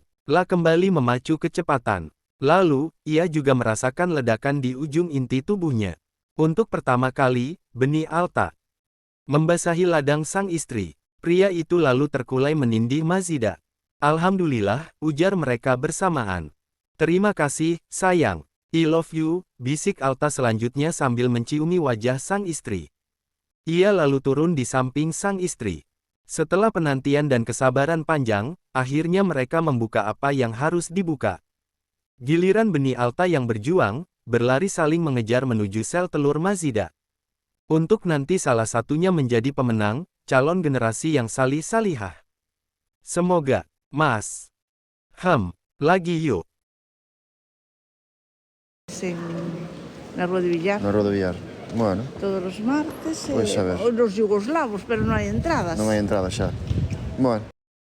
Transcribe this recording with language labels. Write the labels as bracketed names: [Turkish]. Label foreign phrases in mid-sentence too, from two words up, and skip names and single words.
[Indonesian] Lah kembali memacu kecepatan. Lalu, ia juga merasakan ledakan di ujung inti tubuhnya. Untuk pertama kali, benih Alta membasahi ladang sang istri. Pria itu lalu terkulai menindih Mazida. Alhamdulillah, ujar mereka bersamaan. Terima kasih, sayang. [English] I love you, [Indonesian] bisik Alta selanjutnya sambil menciumi wajah sang istri. Ia lalu turun di samping sang istri. Setelah penantian dan kesabaran panjang, akhirnya mereka membuka apa yang harus dibuka. Giliran benih Alta yang berjuang, berlari saling mengejar menuju sel telur Mazida. Untuk nanti salah satunya menjadi pemenang, calon generasi yang salih-salihah. Semoga, Mas. Lagi yuk. [Spanish] En la Rueda de Villar. No Rueda de Villar. Bueno, Todos los martes. Pues a ver. Los yugoslavos, pero no hay entradas. no hay entrada ya. Bueno.